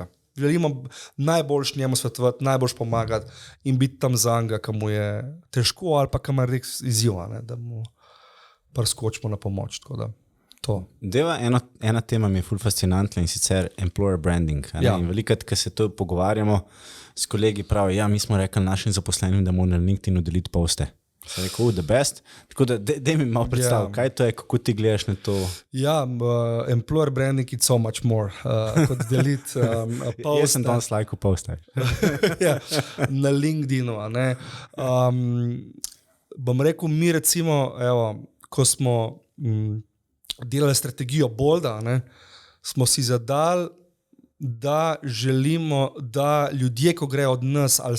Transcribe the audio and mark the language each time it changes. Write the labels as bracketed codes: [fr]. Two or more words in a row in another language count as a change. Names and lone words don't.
[sl] Želimo najboljši njemu svetovati, najboljši pomagati in biti tam za njega, ki mu je težko ali pa ki ima res izziv, da mu preskočimo na pomoč. Deva, ena tema mi je ful fascinantna in sicer [en] employer branding. [sl] In velikrat, ko se to pogovarjamo s kolegi, pravijo, mi smo rekli našim zaposlenim, da morajo na LinkedInu deliti poste. Sem rekel, [en] the best. [sl] Tako da, daj mi malo predstav, kaj to je, kako ti gledaš na to? Ja, [en] employer branding is so much more, [sl] kot deliti poste. Jaz sem danes lajkal poste. Ja, na LinkedInu. Bom rekel, mi recimo, ko smo delali strategijo Bolda, smo si zadali, da želimo, da ljudje, ko grejo od nas ali